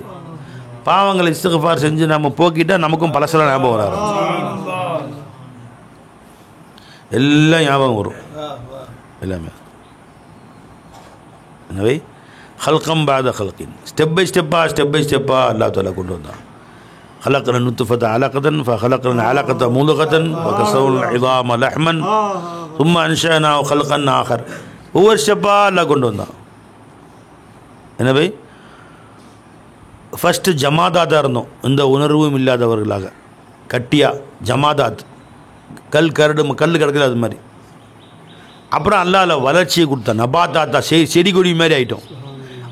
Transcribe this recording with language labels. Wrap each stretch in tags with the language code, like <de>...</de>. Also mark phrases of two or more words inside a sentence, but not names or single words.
<ta>பாவங்களை இஸ்திக்ஃபார் செஞ்சு நம்ம போக்கிட்டால் நமக்கும் பழசெல்லாம் ஞாபகம் வர ஆரம்பிச்சு. எல்லாம் ஞாபகம் வரும் எல்லாமே. எனவே</ta> <ar>خلقا بعد خلق,</ar> <en>step by step</en> <ta>அல்லாஹ் தஆலா கொண்டு வந்தான்.</ta> <ar>خلقنا النطفة علقة فخلقنا العلقة مضغة وكسونا العظام لحما ثم أنشأناه خلقا آخر.</ar> <ta>ஒவ்வொரு ஸ்டெப்பாக அல்லாஹ் கொண்டு வந்தான். எனவே ஃபஸ்ட்டு ஜமாதாத்தாக இருந்தோம், இந்த உணர்வும் இல்லாதவர்களாக கட்டியா ஜமாதாத், கல் கிடக்குது அது மாதிரி. அப்புறம் அல்லாஹ் வளர்ச்சியை கொடுத்தான், நபாத்தாத்தா செடி கொடி மாதிரி ஆகிட்டோம்.</ta>